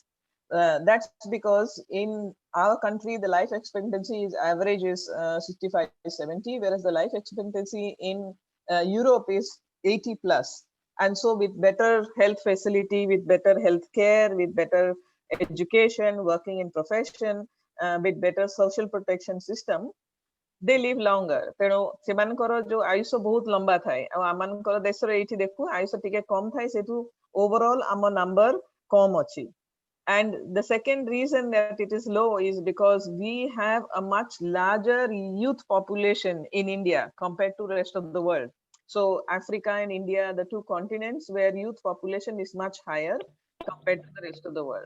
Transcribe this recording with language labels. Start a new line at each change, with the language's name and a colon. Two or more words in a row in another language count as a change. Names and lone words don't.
English: That's because in our country, the life expectancy is average is 65 to 70, whereas the life expectancy in Europe is 80 plus. And so with better health facility, with better health care, with better education, working in profession, with better social protection system, they live longer.
Odia: ତେଣୁ ସେମାନଙ୍କର ଯୋଉ ଆୟୁଷ ବହୁତ ଲମ୍ବା ଥାଏ ଆଉ ଆମମାନଙ୍କର ଦେଶରେ ଏଇଠି ଦେଖୁ ଆୟୁଷ ଟିକେ କମ ଥାଏ ସେଠୁ ଓଭରଅଲ ଆମ ନମ୍ବର କମ ଅଛି.
English: And the second reason that it is low is because we have a much larger youth population in India compared to the rest of the world. So Africa and India are the two continents where youth population is much higher compared to the rest of the world.